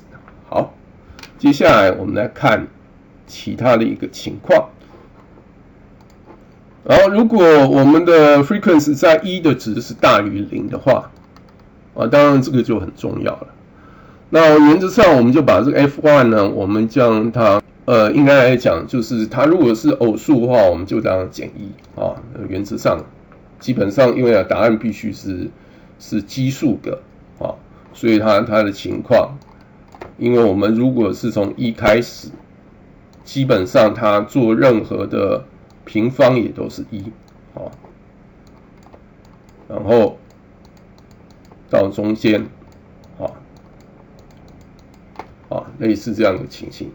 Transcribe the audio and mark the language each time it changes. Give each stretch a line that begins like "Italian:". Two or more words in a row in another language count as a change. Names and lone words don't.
Chinese: 好，接下來我們來看其他的一個情況。然後如果我們的 frequency 在1的值是大於0的話当然这個就很重要了。那原則上我們就把這個 F1 呢，我們將它應該來講就是它如果是偶數的話，我們就這樣減1原則上基本上因為答案必須是奇數個所以它的情況，因為我們如果是從1開始，基本上它做任何的平方也都是1然後到中間類似這樣的情形。